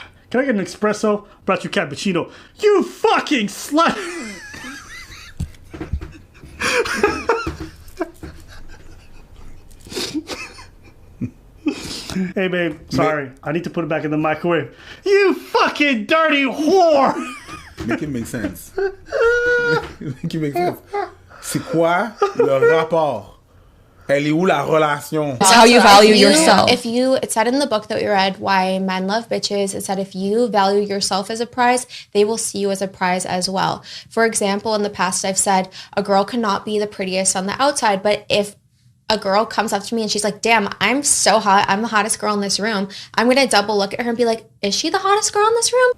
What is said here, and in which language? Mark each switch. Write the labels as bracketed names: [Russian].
[English] Can I get an espresso? Brought you cappuccino. You fucking slut! Hey, babe. Sorry. I need to put it back in the microwave. You fucking dirty whore! Make it make sense. Make it make sense. [French] C'est quoi le rapport Elle est où la relation? [English] It's how you value yourself. It said in the book that we read, Why Men Love Bitches, it said if you value yourself as a prize, they will see you as a prize as well. For example, in the past, I've said a girl cannot be the prettiest on the outside, but if a girl comes up to me and she's like, damn, I'm so hot, I'm the hottest girl in this room, I'm gonna double look at her and be like, is she the hottest girl in this room?